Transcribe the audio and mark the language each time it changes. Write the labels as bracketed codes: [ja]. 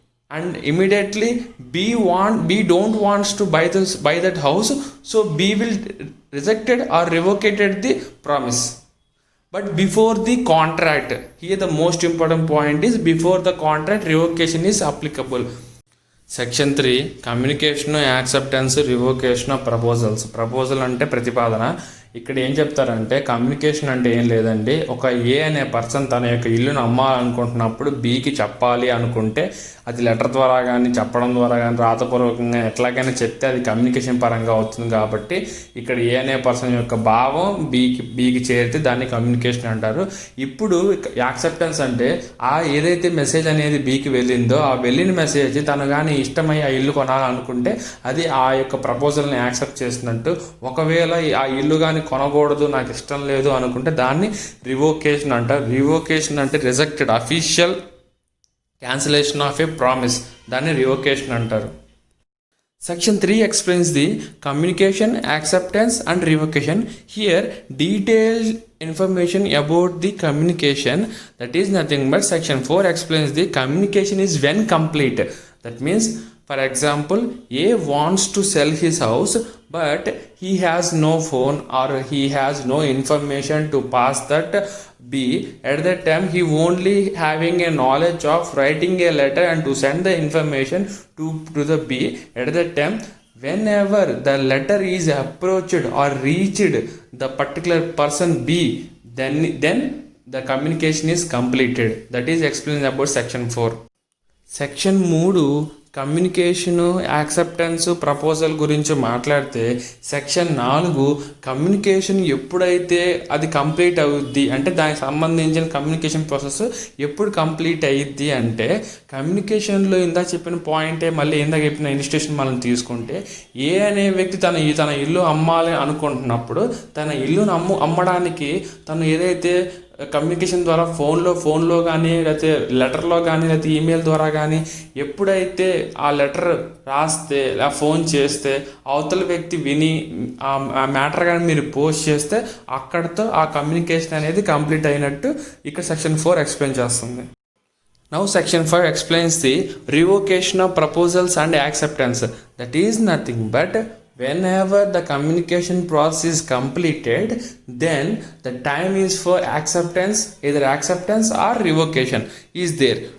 [en] and immediately B don't wants to buy that house, so B will rejected or revoked the promise. But before the contract, here the most important point is before the contract revocation is applicable. Section 3 communication, acceptance, revocation of proposals. [te] Proposal అంటే ప్రతిపాదన. ఇక్కడ ఏం చెప్తారంటే communication అంటే ఏం లేదండి, ఒక ఏ అనే పర్సన్ తన యొక్క ఇల్లును అమ్మాలనుకుంటున్నప్పుడు బికి చెప్పాలి అనుకుంటే అది లెటర్ ద్వారా కానీ చెప్పడం ద్వారా కానీ రాతపూర్వకంగా ఎట్లాగైనా చెప్తే అది కమ్యూనికేషన్ పరంగా అవుతుంది. కాబట్టి ఇక్కడ ఏ అనే పర్సన్ యొక్క భావం బీకి చేరితే దాన్ని కమ్యూనికేషన్ అంటారు. ఇప్పుడు యాక్సెప్టెన్స్ అంటే ఆ ఏదైతే మెసేజ్ అనేది బీకి వెళ్ళిందో ఆ వెళ్ళిన మెసేజ్ తను కానీ ఇష్టమై ఆ ఇల్లు కొనాలనుకుంటే అది ఆ యొక్క ప్రపోజల్ని యాక్సెప్ట్ చేసినట్టు. ఒకవేళ ఆ ఇల్లు కానీ కొనకూడదు, నాకు ఇష్టం లేదు అనుకుంటే దాన్ని రివోకేషన్ అంటారు. రివోకేషన్ అంటే rejected, [en] official cancellation of a promise, [te] దాన్ని రివోకేషన్ అంటారు. [en] Section 3 explains the communication, acceptance and revocation. Here detailed information about the communication, that is nothing but section 4 explains the communication is when complete. That means, for example, A wants to sell his house but he has no phone or he has no information to pass that B. At that time he only having a knowledge of writing a letter and to send the information to the B. At that time, whenever the letter is approached or reached the particular person B, then the communication is completed. That is explained about section 4. [te] Section 3 communication, acceptance, proposal గురించి మాట్లాడితే section 4 communication ఎప్పుడైతే అది complete అవుద్ది అంటే దానికి సంబంధించిన communication process ఎప్పుడు complete అయ్యిద్ది అంటే కమ్యూనికేషన్లో ఇందా చెప్పిన పాయింటే మళ్ళీ ఇందాక చెప్పిన ఇన్స్టిట్యూషన్ మనం తీసుకుంటే ఏ అనే వ్యక్తి తన ఇల్లు అమ్మాలి అనుకుంటున్నప్పుడు తన ఇల్లును అమ్మడానికి తను ఏదైతే కమ్యూనికేషన్ ద్వారా ఫోన్లో కానీ లేకపోతే లెటర్లో కానీ లేకపోతే ఈమెయిల్ ద్వారా కానీ ఎప్పుడైతే ఆ లెటర్ రాస్తే ఆ ఫోన్ చేస్తే అవతల వ్యక్తి విని ఆ మ్యాటర్ కానీ మీరు పోస్ట్ చేస్తే అక్కడితో ఆ కమ్యూనికేషన్ అనేది కంప్లీట్ అయినట్టు ఇక్కడ సెక్షన్ 4 ఎక్స్ప్లెయిన్ చేస్తుంది. [en] Now section 5 explains the revocation of proposals and acceptance. That is nothing but whenever the communication process is completed, then the time is for acceptance, either acceptance or revocation is there.